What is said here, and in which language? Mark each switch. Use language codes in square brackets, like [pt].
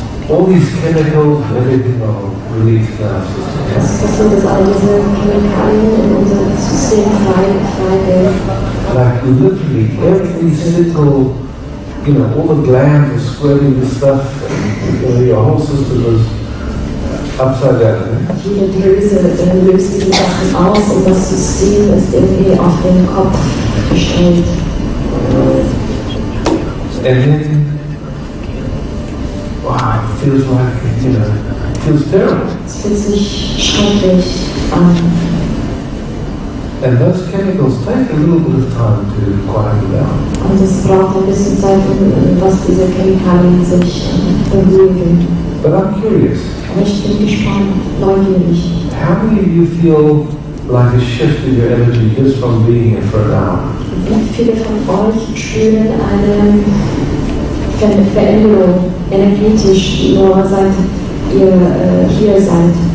[en] All these chemicals, everything are released now. [de] Das sind das all diese Chemikalien in unserem System frei. [en] Like literally every single, you know, all the glands are squirting this stuff, and your whole system is upside down. [de] Jede Drüse löst diese Sachen aus und das System ist irgendwie auf den Kopf gestellt. [en] And then, wow, it feels like, you know, it feels terrible. [de] Es fühlt sich schrecklich an. [en] And those chemicals take a little bit of time to quieten down. [de] Und es braucht ein bisschen Zeit, was diese Chemikalien sich beruhigen. [en] But I'm curious. [de] Aber ich bin gespannt, neugierig. [en] How many of you feel like a shift in your energy just from being here for an hour? [de] Wie viele von euch spüren eine Veränderung energetisch, nur seit ihr hier seid?